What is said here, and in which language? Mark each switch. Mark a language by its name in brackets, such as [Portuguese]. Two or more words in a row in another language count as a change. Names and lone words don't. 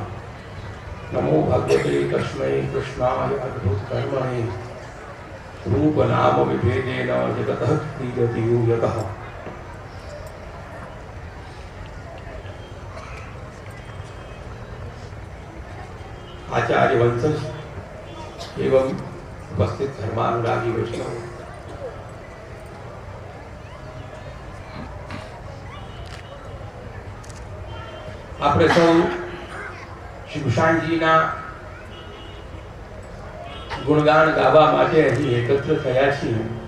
[Sanskrit] नमो भगवते तस्मै कृष्णाय अद्भुतकर्मणे रूपनामविभेदेन जगतः क्रीडति यो यतः. [Hindi] आचार्य वंशज एवं उपस्थित धर्मानुरागी वैष्णव, [Gujarati] આપણે સૌ શ્રી ગુસાઈજીના ગુણગાન ગાવા માટે અહીં એકત્ર થયા છીએ.